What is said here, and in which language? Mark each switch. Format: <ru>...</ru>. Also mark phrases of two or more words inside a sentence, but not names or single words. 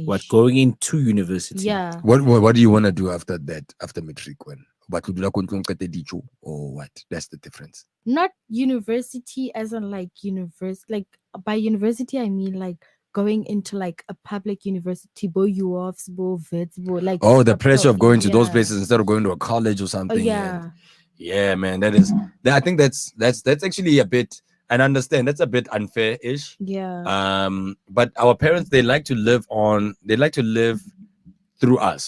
<en>What, going into university? Yeah. What do you want to do after that? After matric, when? But you do not or what? That's the difference. Not university as in like like by university I mean like going into like a public university, bo UOFs, bo Wits, bo like Oh, the a pressure of going to those yeah. places instead of going to a college or Oh, something. yeah. Yeah, man. I think that's actually a bit, and I understand that's a bit unfair-ish. Yeah. But our parents, they like to live through us.</en>